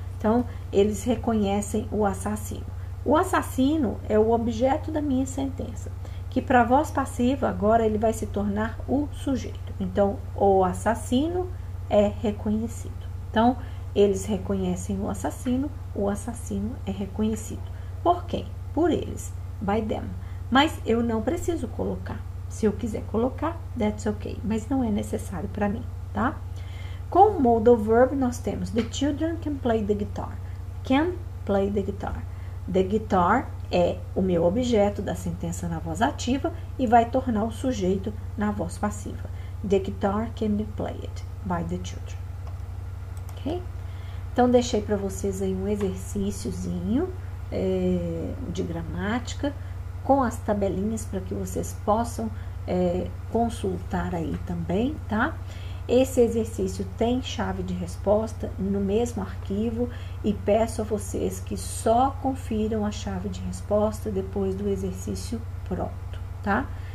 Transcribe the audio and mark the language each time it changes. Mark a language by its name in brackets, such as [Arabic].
[Portuguese] Então, eles reconhecem o assassino. O assassino é o objeto da minha sentença, que para a voz passiva, agora ele vai se tornar o sujeito. Então, o assassino é reconhecido. Então, eles reconhecem o assassino é reconhecido. Por quem? Por eles, [English] by them. [Portuguese] Mas eu não preciso colocar. Se eu quiser colocar, [English] that's okay. [Portuguese] Mas não é necessário para mim, tá? Com o modal verb, nós temos [English] the children can play the guitar. Can play the guitar. The guitar [Portuguese] é o meu objeto da sentença na voz ativa e vai tornar o sujeito na voz passiva. [English] The guitar can be played by the children. [Portuguese] Ok? Então, deixei para vocês aí um exercíciozinho de gramática, com as tabelinhas para que vocês possam consultar aí também, tá? Esse exercício tem chave de resposta no mesmo arquivo e peço a vocês que só confiram a chave de resposta depois do exercício pronto, tá?